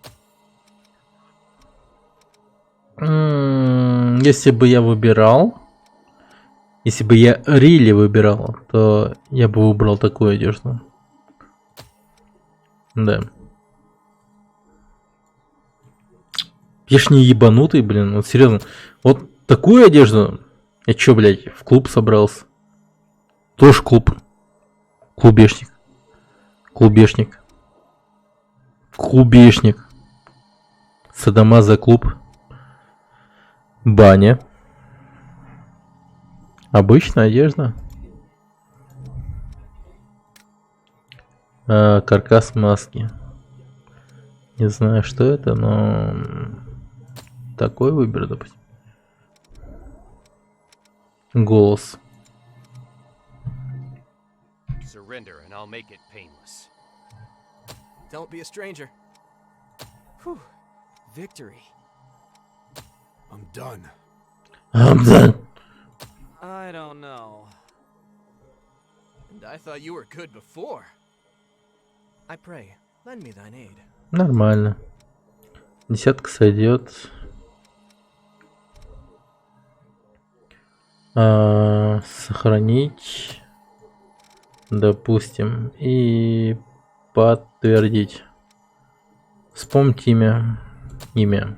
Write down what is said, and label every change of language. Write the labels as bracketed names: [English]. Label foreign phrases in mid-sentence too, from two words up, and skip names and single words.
[Russian] Если бы я выбирал, если бы я Рили выбирал, то я бы выбрал такую одежду. Да. Я ж не ебанутый, блин, вот серьезно. Вот такую одежду. Я чё, блядь, в клуб собрался? Тоже клуб. Клубешник. Клубешник. Клубешник. Садамаза клуб. Баня. Обычная одежда. Каркас маски. Не знаю, что это, но... такой выберу, допустим. Голос. [English] Surrender and I'll make it painless. Don't be a stranger. Whew. Victory. I'm done. I'm done. I don't know. And I thought you were good before. I pray, lend me thine aid. [Russian] Нормально. Десятка сойдет. Сохранить. Допустим. И подтвердить. Вспомните имя. Имя.